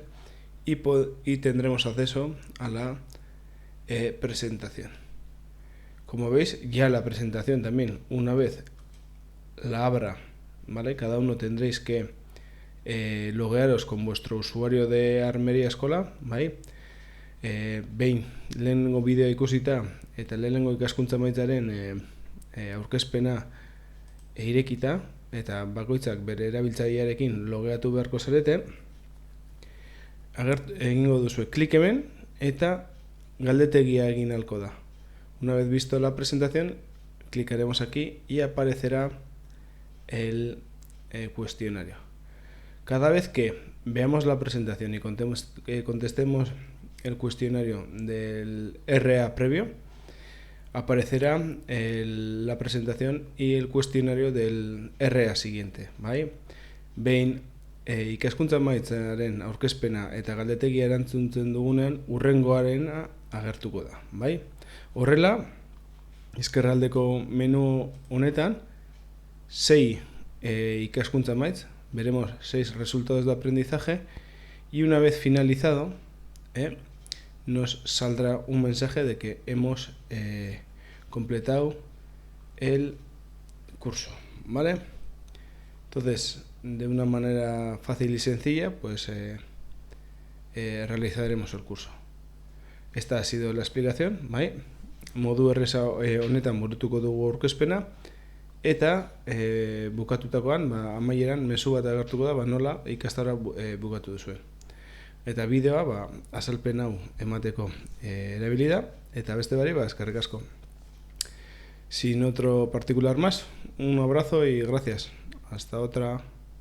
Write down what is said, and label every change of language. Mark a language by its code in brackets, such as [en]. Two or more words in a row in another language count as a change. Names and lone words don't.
[es] Y tendremos acceso a la presentación. Como veis, ya la presentación también, una vez la abra, ¿vale? Cada uno tendréis que loguearos con vuestro usuario de Armería Escola, ¿vale? [eu] Behin lehenengo bideo ikusita eta lehenengo ikaskuntza maitaren aurkezpena irekita eta bakoitzak bere erabiltzailearekin logeatu beharko zarete, egingo duzue klik hemen eta galdetegia egin ahalko da. [es] Una vez visto la presentación, clicaremos aquí y aparecerá el cuestionario. Cada vez que veamos la presentación y contestemos el cuestionario del RA previo, aparecerá la presentación y el cuestionario del RA siguiente, ¿vale? [eu] Behin ikaskuntza maitzaren aurkezpena eta galdetegia erantzuntzen dugunean urrengoaren agertuko da, bai? Horrela, ezkerraldeko menu honetan 6 ikaskuntza maitz, [es] veremos 6 resultados de aprendizaje y una vez finalizado nos saldrá un mensaje de que hemos completado el curso, ¿vale? Entonces, de una manera fácil y sencilla, pues realizaremos el curso. Esta ha sido la explicación, ¿vale? [eu] Modu erreza honetan burutuko dugu aurkezpena eta bukatutakoan, amaieran mezu bat agertuko da, nola ikastara bukatu duzuen. Eta bideoa azalpen hau emateko erabili da, eta beste bari, eskerrik asko. [es] Sin otro particular más, un abrazo y gracias. Hasta otra.